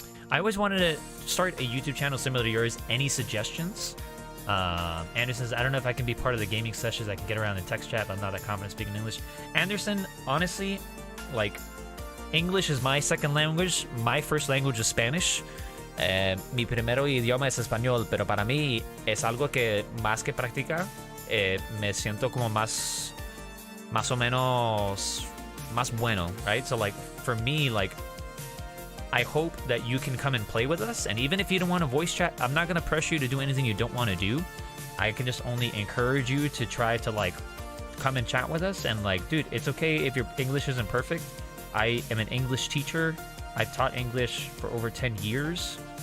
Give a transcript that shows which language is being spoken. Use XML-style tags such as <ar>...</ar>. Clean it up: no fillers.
<en>I always wanted to start a YouTube channel similar to yours. Any suggestions? Anderson says, I don't know if I can be part of the gaming sessions. I can get around in text chat, but I'm not that confident speaking English. Anderson, honestly, like, English is my second language. My first language is Spanish.</en> <es>Mi primero idioma es español, pero para mí es algo que más que practicar, me siento como más o menos más bueno, right?</es> <en>So like for me, like I hope that you can come and play with us, and even if you don't want to voice chat, I'm not gonna pressure you to do anything you don't want to do. I can just only encourage you to try to like come and chat with us, and like, dude, it's okay if your English isn't perfect. I am an English teacher. I've taught English for over 10 years.</en>